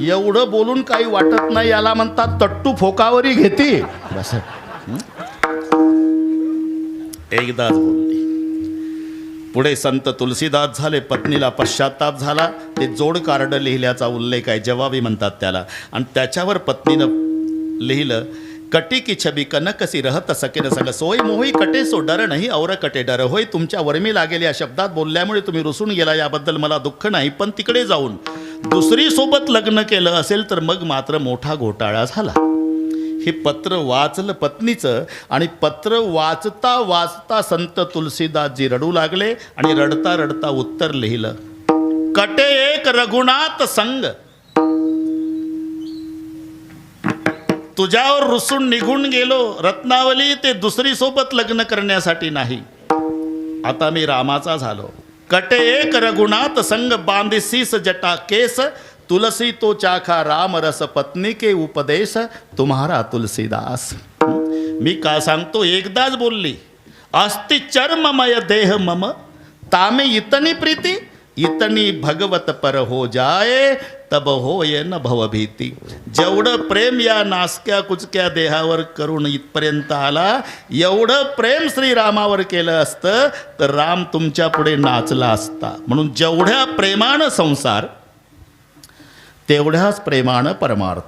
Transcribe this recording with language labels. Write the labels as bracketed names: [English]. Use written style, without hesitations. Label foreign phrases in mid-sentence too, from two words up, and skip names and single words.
[Marathi] एवढं बोलून काही वाटत नाही, याला म्हणतात तट्टू फोकावरी घेते. बस एकदाच बोलली. पुढे संत तुलसीदास झाले. पत्नीला पश्चाताप झाला. ते जोड कार्ड लिहिल्याचा उल्लेख आहे, जवाबी म्हणतात त्याला. आणि त्याच्यावर पत्नीनं लिहिलं, [Hindi] कटी की छबी कनकसी रहत सकेन संग, सोय मोही कटे सो डर नाही और कटे डर. [Marathi] होय, तुमच्या वर्मी लागेल या शब्दात बोलल्यामुळे तुम्ही रुसून गेला, याबद्दल मला दुःख नाही. पण तिकडे जाऊन दुसरी सोबत लग्न केलं असेल तर मग मात्र मोठा घोटाळा झाला. हे पत्र वाचलं पत्नीचं, आणि पत्र वाचता वाचता संत तुलसीदासजी रडू लागले. आणि रडता रडता उत्तर लिहिलं, [Hindi] कटे एक रघुनाथ संग, [Marathi] तुझ्यावर रुसून निघून गेलो रत्नावली, ते दुसरी सोबत लग्न करण्यासाठी नाही. आता मी रामाचा झालो. [Hindi] कटे एक रघुनाथ संग, बांधिसीस जटा केस, तुलसी तो चाखा राम रस, पत्नी के उपदेश तुम्हारा तुलसीदास. [Marathi] मी का सांगतो, एकदाच बोलली, [Hindi] अस्ति चर्ममय देह मम, तामे इतनी प्रीती, इतनी भगवत पर हो जाए, तब होय न भवभीती. [Marathi] जेवढं प्रेम या नासक्या कुचक्या देहावर करून इथपर्यंत आला, एवढं प्रेम श्रीरामावर केलं असतं तर राम तुमच्या पुढे नाचला असता. म्हणून जेवढ्या प्रेमानं संसार, तेवढ्याच प्रेमानं परमार्थ.